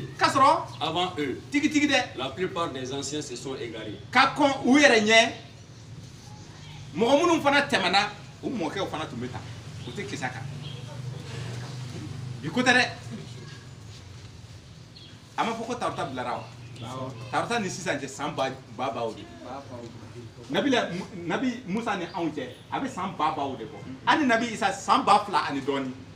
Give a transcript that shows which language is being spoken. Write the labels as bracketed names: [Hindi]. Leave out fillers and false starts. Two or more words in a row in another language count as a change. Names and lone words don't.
[French] kasro avant eux, [Bambara] tigi tigi de [French] la plupart des anciens se sont égarés. [Bambara] ka kon u yere nye mo munun fana temana o mo ke o fana tumeta o te kisaka bi ko tɛ dɛ a ma fɔ ko tarata bilara wa tarata ni sisan cɛ san babaw de nabi musa ni anw cɛ a bɛ san babaw de bɔ ani nabi isa san 2000 ani dɔɔni